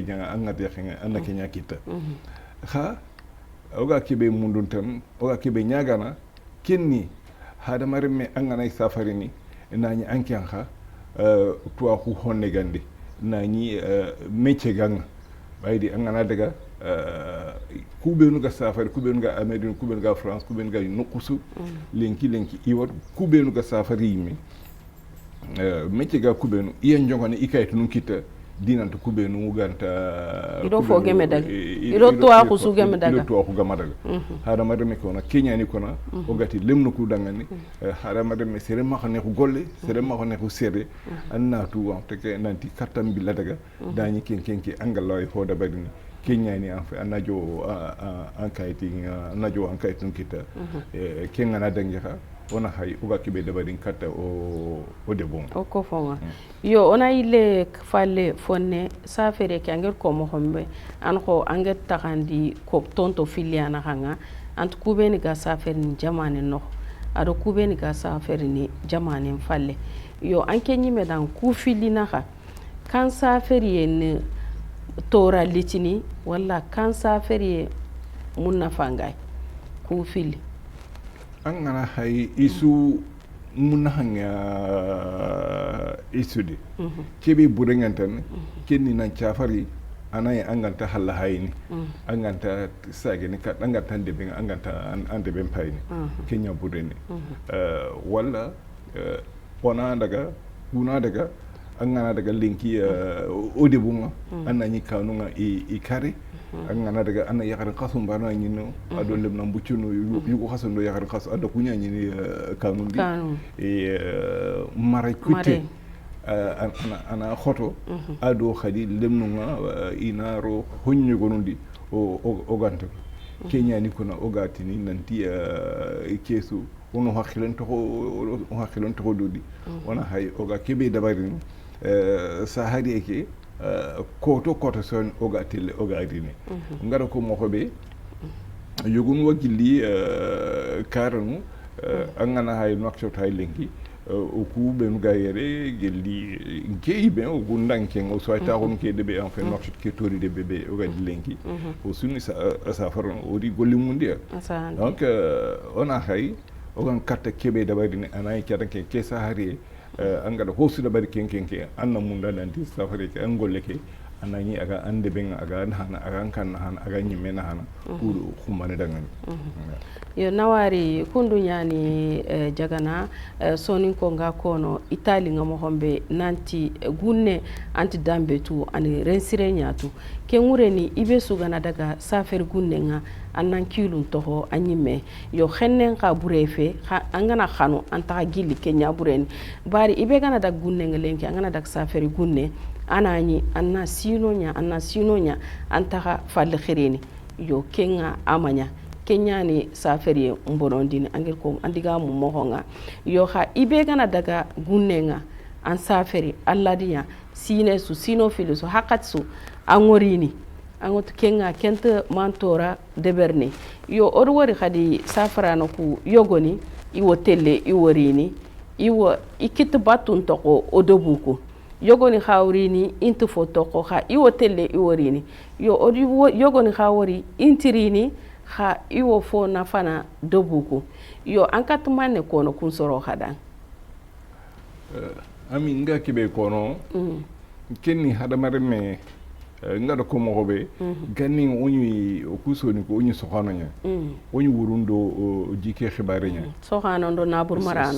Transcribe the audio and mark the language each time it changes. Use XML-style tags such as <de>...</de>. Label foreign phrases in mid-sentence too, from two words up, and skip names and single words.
<snk>janga angati xenga annake nyakita ha oga kebe mundun tan oga kebe nyagana kenni hada marme angana safari ni nani ankian kha to aku honne gandi nani métier gang baydi angana daga kubenu ga safari kubenu ga Amérique kubenu ga France kubenu ga nukusu lenki iwat kubenu ga safari mi métier ga kubenu iya njongane ikaytu nun kita dinanta kubenu muganta ido fo geme daga ido to aku su geme daga ido to aku gama daga hada madame ko na Kenya ni ko na o gati lemnu ku dangani hada madame sere ma xane ko golle sere ma xane ko sere anna tu wa te ke nanti katam bi la daga dañi kenkenki angaloy fo da badini Kenya ni</snk> <fr>en fait</fr> <snk>anajo en kaytin kita kenga na dangi ha ona hay uga kibe dabadin katta o de bon o ko fonga yo ona ile falle fonne safere ke angel ko mo hombe an ko angel takandi ko tonto filiana hanga ant kubeni ga safere ni jamane no ado kubeni ga safere ni jamane falle yo anke nyime dan ku filina ha kan safere ni tora litini wala kan safere munna fangay ku fili angana hay isu munna hanga isude kebe burengantan kenni nan chafari anay anganta halla hayni anganta sageni kat anganta de ben anganta ande ben payni kenya bureni wala ona daga kuna daga angana daga linki odebunga anani kanunga i kare angana daga ana yakar qasum bana nyino ado lebna mbucunu yugo khasundo yakar qas ado kunya nyini kanundi mara kutte ana khoto ado khadi lemnunga inaro honyu gonundi o gante kenya ni kuna ogatini nanti kesu wono hakkilen to dodi wana hay oga kebe dabarin sahari eke koto son oga tele oga dine ngara ko mokobe yogun wagili karanu angana hay nokshot hay lenki o ku be nu gayere gelli ngeibe o gundanke o so ta gon ke debe</snk> <fr>en fait</fr> <snk>nokshot ke tori de bebe oga lenki o sunni sa faron o di golli mundi donc ona hay ogan katta kebe dabari anay kadanke ke sahari angada hosuda bari kenkenke anna munda nanti safari ke angolle ke anani aga ande ben aga hana aga kan hana aga nyimena hana kuru khumane dangani yo nawari kundu nyani jagana sonin ko nga kono itali ngamo hombe nanti gunne anti dambe tu ani rensire nyatu ke ngureni ibe sugana daga safer gunne nga annan kilun toho anyime yo xennen ka burefe angana xanu anta gilli kenya bureni bari ibe gana daga gunne nga lenki angana daga safer gunne anani anna sinonya anta falle khireni yo kenga amanya kenyani safari mborondini angel ko andiga mu mohonga yo ha ibe gana daga gunnenga an safari alladiya sine su sino filo su hakatsu angorini angot kenga kenta mantora deberni yo orwori khadi safara no ku yogoni iwo telle iworini iwo ikit batun toko odobuku yogoni khawrini intu fotoko kha iwo telle iworini yo yogoni khawori intirini kha iwo fo nafana dobuku yo ankatmane kono kun soro khadan ami nga kibe kono kenni hadamare me ngada ko mo be ganni onyi kusoni ko onyi soxano nya onyi wurundo jike xibare nya soxano ndo nabur marano</snk>